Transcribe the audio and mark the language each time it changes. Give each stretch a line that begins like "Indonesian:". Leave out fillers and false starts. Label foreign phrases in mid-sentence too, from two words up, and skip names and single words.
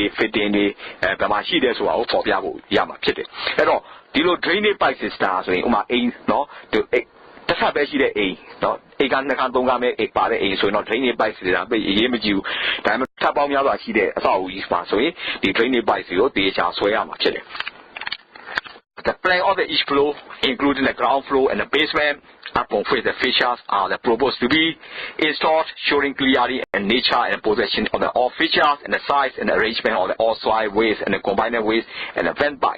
Burmese: fitting တွေဘယ်မှာရှိတယ်ဆိုတာကိုပေါ်ပြဖို့ရမှာဖြစ်တယ်အဲ့တော့ဒီလို
English: drainage pipe system
Burmese: ဆိုရင်ဥမာအိမ်နော်ဒီတစ်ခါပဲရှိတဲ့အိမ် နော်အိမ်က2ခန်း3ခန်းပဲအိမ်ပါတဲ့အိမ်ဆိုရင်တော့ drainage pipe system ပဲအရေးမကြီးဘူးဒါပေမဲ့ထပ်ပေါင်းများစွာရှိတဲ့အဆောက်အဦကြီးပါဆိုရင်ဒီ drainage pipe တွေကိုတေချာဆွဲရမှာဖြစ်တယ်
English: The plan of the each floor, including the ground floor and the basement, upon which the features are proposed to be installed, showing clearly and nature and possession of the all features and the size and the arrangement of the all soil waste and the combined waste and the vent pipes.